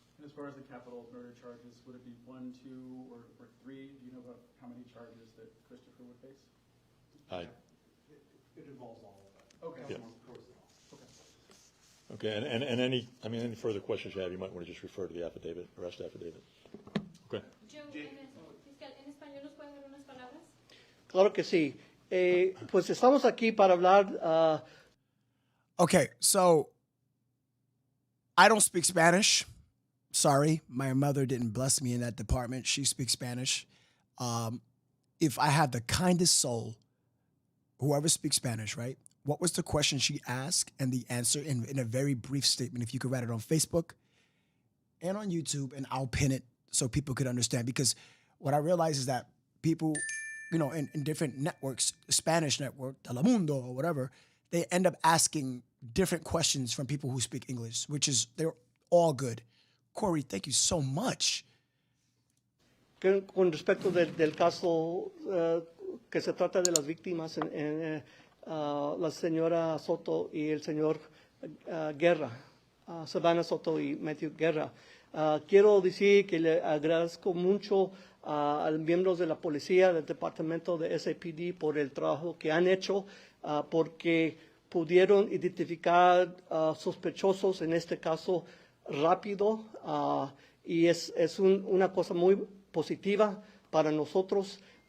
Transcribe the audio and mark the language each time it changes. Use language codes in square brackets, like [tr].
[en] And as far as the capital murder charges, would it be 1, 2, or 3? Do you know about how many charges that Christopher would face? It involves all of that. Okay. Yeah. Of course it all. Okay. Okay, and any further questions you have, you might want to just refer to the affidavit, arrest affidavit. Okay. [es] Joe, fiscal, ¿en español nos pueden dar unas palabras? Claro que sí. Pues estamos aquí para hablar. [en] Okay, so I don't speak Spanish. Sorry, my mother didn't bless me in that department. She speaks Spanish. If I have the kindest soul, whoever speaks Spanish, right? What was the question she asked and the answer in a very brief statement? If you could write it on Facebook and on YouTube, and I'll pin it so people could understand. Because what I realize is that people, in different networks, Spanish network, Telemundo or whatever, they end up asking different questions from people who speak English, they're all good. Corey, thank you so much. [es] Con respecto del caso que se trata de las víctimas, la señora Soto y el señor Guerra, Savannah Soto y Matthew Guerra, quiero decir que le agradezco mucho a los miembros de la policía del departamento de SAPD por el trabajo que han hecho, porque pudieron identificar sospechosos en este caso rápido, y es una cosa muy positiva para nosotros.